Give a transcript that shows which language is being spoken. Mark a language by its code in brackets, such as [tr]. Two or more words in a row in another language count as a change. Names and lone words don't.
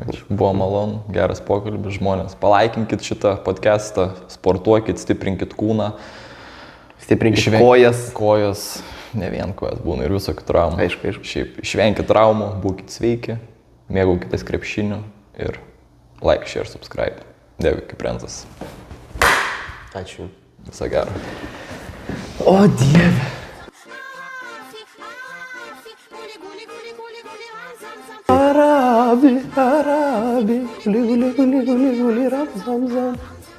[lt] Buvo malonu, geras pokalbis, žmonės. Palaikinkit šitą podcastą, sportuokit, stiprinkit kūną. Stiprinkit kojas. Kojas, ne vien kojas, būna ir visokių traumų. Aišku. Šiaip išvenkit traumų, būkit sveiki, mėgaukitės krepšiniu ir [en] like, share, subscribe. [lt] Dėkui, kaip Renzas. Ačiū. Viso gero. O Dieve. Arabi, guli, guli, guli, guli, guli, ram, zam, zam.